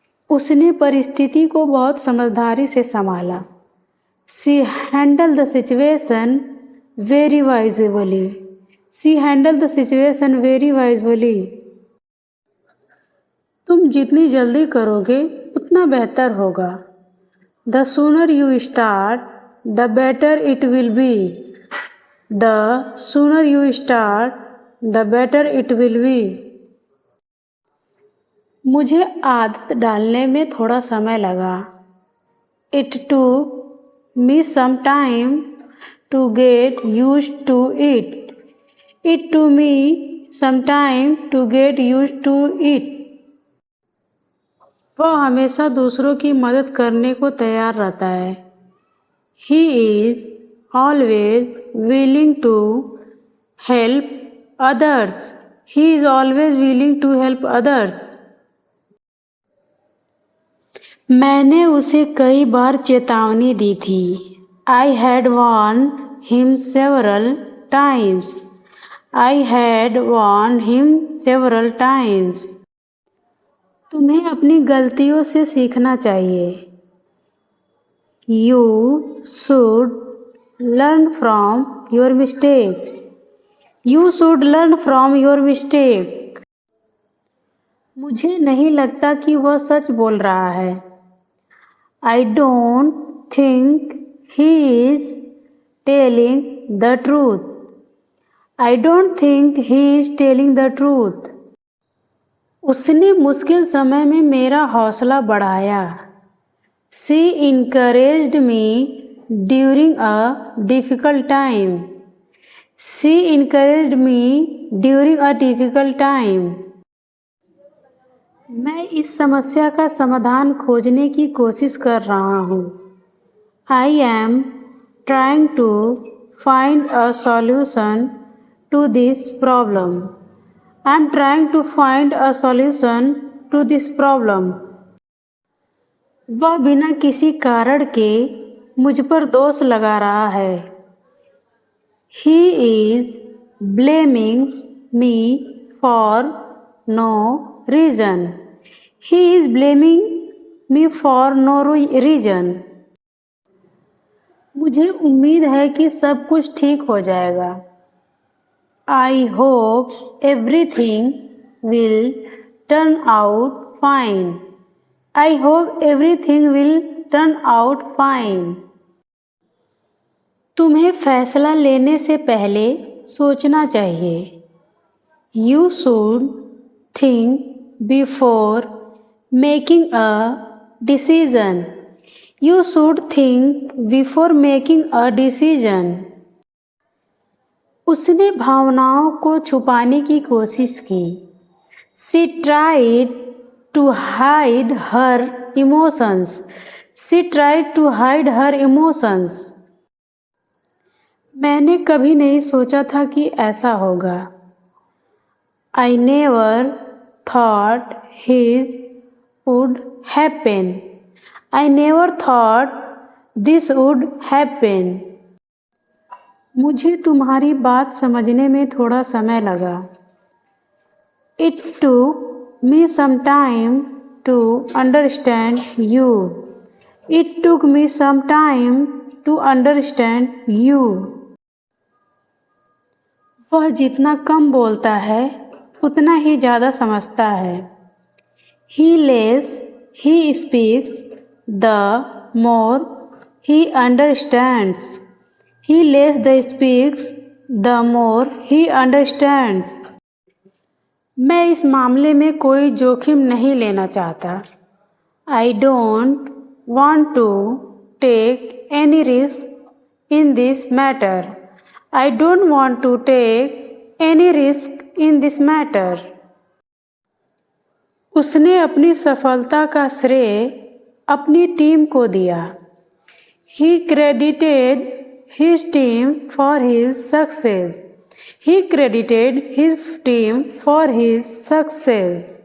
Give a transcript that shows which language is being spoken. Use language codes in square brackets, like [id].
[hi] उसने परिस्थिति को बहुत समझदारी से संभाला. [en] She handled the situation very wisely. She handled the situation very wisely. [hi] तुम जितनी जल्दी करोगे उतना बेहतर होगा. [en] The sooner you start, the better it will be. The sooner you start, the better it will be. [hi] मुझे आदत डालने में थोड़ा समय लगा. [en] It took me some time to get used to it. It took me some time to get used to it. [hi] वह हमेशा दूसरों की मदद करने को तैयार रहता है. [en] He is always willing to help others. He is always willing to help others. [hi] मैंने उसे कई बार चेतावनी दी थी. [en] I had warned him several times. I had warned him several times. [hi] तुम्हें अपनी गलतियों से सीखना चाहिए. [en] You should learn from your mistake. You should learn from your mistake. [hi] मुझे नहीं लगता कि वह सच बोल रहा है. [en] I don't think he is telling the truth. I don't think he is telling the truth. [hi] उसने मुश्किल समय में मेरा हौसला बढ़ाया. [en] She encouraged me during a difficult time. She encouraged me during a difficult time. [hi] मैं इस समस्या का समाधान खोजने की कोशिश कर रहा हूँ. [en] I am trying to find a solution to this problem. I am trying to find a solution to this problem. [hi] वह बिना किसी कारण के मुझ पर दोष लगा रहा है. [en] He is blaming me for no reason. He is blaming me for no reason. [hi] मुझे उम्मीद है कि सब कुछ ठीक हो जाएगा. [en] I hope everything will turn out fine. I hope everything will turn out fine. [hi] तुम्हें फैसला लेने से पहले सोचना चाहिए. [en] You should think before making a decision. You should think before making a decision. [hi] उसने भावनाओं को छुपाने की कोशिश की. [en] She tried to hide her emotions. She tried to hide her emotions. [hi] मैंने कभी नहीं सोचा था कि ऐसा होगा. [en] I never thought this would happen. I never thought this would happen. [hi] मुझे तुम्हारी बात समझने में थोड़ा समय लगा. [en] It took me some time to understand you. It took me some time to understand you. [hi] वह जितना कम बोलता है उतना ही ज़्यादा समझता है. [en] He speaks, the more he understands. He less the speaks, the more he understands. [hi] मैं इस मामले में कोई जोखिम नहीं लेना चाहता. [en] I don't want to take any risk in this matter. I don't want to take any risk in this matter. [hi] उसने अपनी सफलता का श्रेय अपनी टीम को दिया. [en] He credited his team for his success. He credited his team for his success.